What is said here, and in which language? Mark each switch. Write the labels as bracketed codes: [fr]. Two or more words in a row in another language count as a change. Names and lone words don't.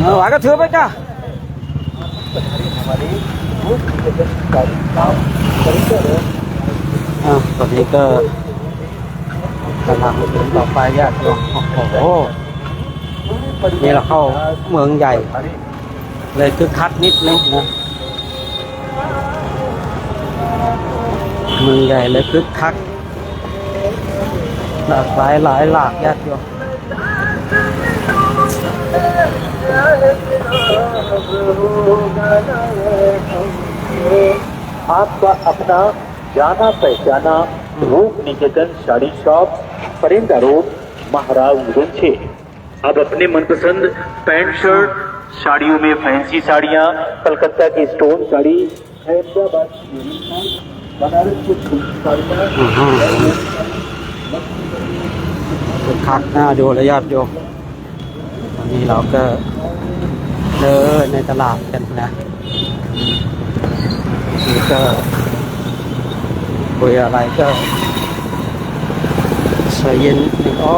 [th] ไหวก็ถือไปจ้ะตอนนี้ก็กำลังเดินต่อไปญาติโยมโอ้โหนี่เราเข้าเมืองใหญ่เลยคึกคักนิดนึงนะเมืองใหญ่เลยคึกคักหลากหลายหลากญาติโยม [hi] आपका अपना जाना पहचाना रूप निकेतन साड़ी शॉप परिंदा रोड महाराजगंज छे। अब अपने मनपसंद [en] pant shirt [hi] साड़ियों में फैंसी साड़ियाँ कलकत्ता की स्टोन साड़ी हैदराबाद की बनारस की साड़ियाँ [th] คึกคักน่าดูเลยญาติโยมวันนี้เราก็เดินในตลาดกันนะ นี่ก็คุยอะไรก็ใส่เย็นนี่